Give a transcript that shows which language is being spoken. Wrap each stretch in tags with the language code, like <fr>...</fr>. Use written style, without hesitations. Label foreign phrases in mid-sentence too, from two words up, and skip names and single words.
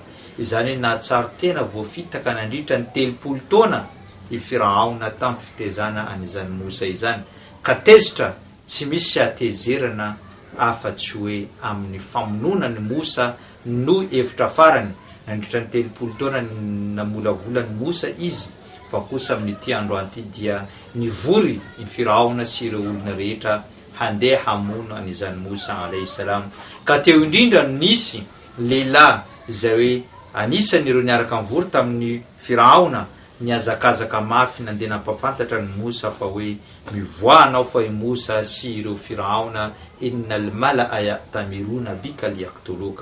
<mg>Izany hoe nahatsaro tena voafitaka nandritra ny 30 taona i Firaona tamin'ny fitezana an'izany Musa izany, ka tezitra tsy misy atezerana afa-tsy hoe amin'ny famononany Musa no hevitra farany. Nandritra ny 30 taona namolavolan'ny Musa izy, fa kosa amin'ity androany ity dia nivory i Firaona sy ireo olona rehetra handeha hamono an'izany Musa</mg> <ar>عليه السلام.</ar> <mg>Ka teo indrindra nisy lehilahy izay hoe anisan'ireo niaraka mivory tamin'ny Firaona, niazakazaka mafy nandeha nampafantatra ny Musa fa hoe mivoanao fa i Musa sy ireo Firaona</mg> <ar>إن الملأ يأتمرون بك ليقتلوك.</ar>